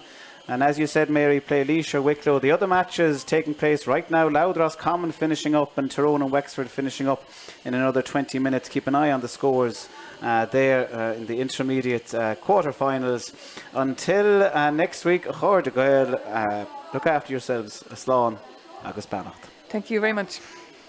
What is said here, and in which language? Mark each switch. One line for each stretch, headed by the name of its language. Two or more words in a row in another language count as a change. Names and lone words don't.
English: And as you said, Mary, play Laois or Wicklow. The other matches taking place right now, Loudross Common finishing up and Tyrone and Wexford finishing up in another 20 minutes. Keep an eye on the scores there in the intermediate quarter-finals. Until next week, look after yourselves.
Irish: Slán agus Beannacht.
English: Thank you very much.